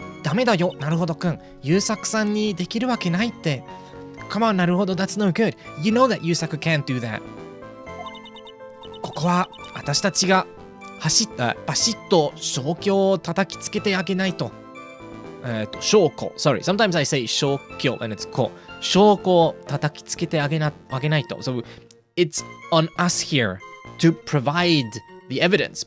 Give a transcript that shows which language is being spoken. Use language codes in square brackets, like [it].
[ja] ダメだよ、なるほどくん。優作さんにできるわけないって。 [en] Come on, なるほど、that's no good. You know that 優作 can't do that. [ja] ここは私たちがバシッと証拠を叩きつけてあげないと。証拠。 [en] Sorry, sometimes I say 証拠 and it's こ。 [ja] 証拠を叩きつけてあげないと。 [en] So it's on us here to provide the evidence.